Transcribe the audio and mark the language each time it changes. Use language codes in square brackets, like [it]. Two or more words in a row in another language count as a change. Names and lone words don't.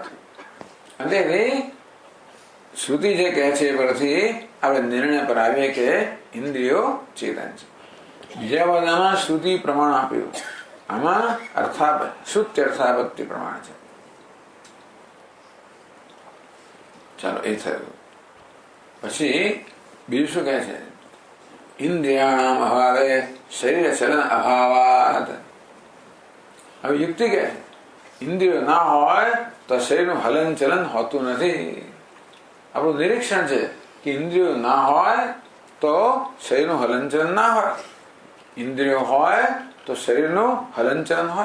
[gu] એટલે શ્રુતિ જે કહે છે પરથી આપણે નિર્ણય પર આવીએ કે ઇન્દ્રિયો ચેતન છે. બીજા બધામાં શ્રુતિ પ્રમાણ આપ્યું. આમાં શુદ્ધ અર્થાપત્તિ પ્રમાણ છે. ચાલો એ થયું. પછી બીજું શું કહે છે? [sa] इंद्रियाणाम अभावे शरीर चलन अभावात। [gu] હવે યુક્તિ કે ઇન્દ્રિયો ના હોય તો શરીરનું હલન ચલન હોતું નથી. આપણું નિરીક્ષણ છે કે ઇન્દ્રિયો ના હોય તો શરીરનું હલન ચલન ના હોય, ઇન્દ્રિયો હોય તો શરીરનું હલન ચલન હોય.